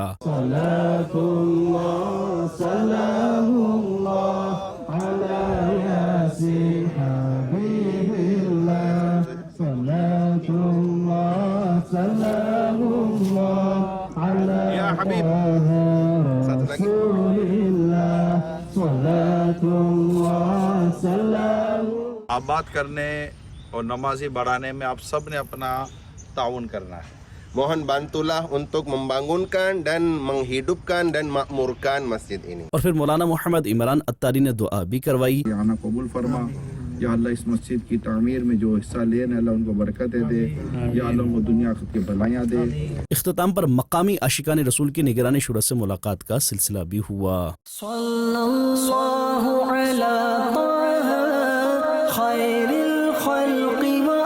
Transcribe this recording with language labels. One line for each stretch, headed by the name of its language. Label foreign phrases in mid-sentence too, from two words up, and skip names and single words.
Arabic: صلاة اللہ سلام اللہ علی یاسین حبیب اللہ صلاة اللہ سلام اللہ علی رسول اللہ صلاة اللہ سلام.
Urdu: آباد کرنے اور نمازی بڑھانے میں آپ سب نے اپنا تعاون کرنا ہے.
Malay: Mohon bantulah untuk membangunkan dan menghidupkan dan makmurkan masjid ini.
Urdu: اور پھر مولانا محمد عمران اتاری نے دعا بھی کروائی. آنا قبول فرما. یا اللہ اس مسجد کی تعمیر میں جو حصہ لے ہیں اللہ ان کو برکتیں دے. یا اللہ ان کو دنیا کی بھلائیاں دے. اختتام پر مقامی عاشقان رسول کی نگران شورا سے ملاقات کا سلسلہ بھی ہوا.
Arabic: صلى الله على طه خير الخلق